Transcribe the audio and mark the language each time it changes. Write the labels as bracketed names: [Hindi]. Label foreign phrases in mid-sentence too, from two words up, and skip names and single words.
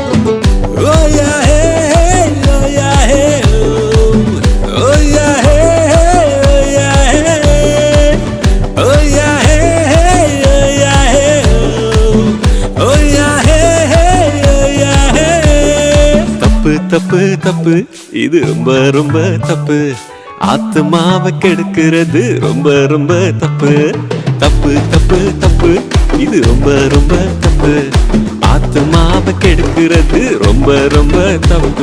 [English] Oh yeah, hey, oh yeah, hey, oh yeah, hey, oh yeah, hey, oh yeah, hey, oh yeah, hey, oh yeah, hey, oh yeah, hey. [Tamil] தப்பு தப்பு தப்பு இது ரொம்ப ரொம்ப தப்பு, ஆத்மாவை கெடுக்கிறது ரொம்ப ரொம்ப தப்பு. தப்பு தப்பு தப்பு இது ரொம்ப ரொம்ப தப்பு, ஆத்மாவை கெடுக்கிறது ரொம்ப ரொம்ப தப்பு.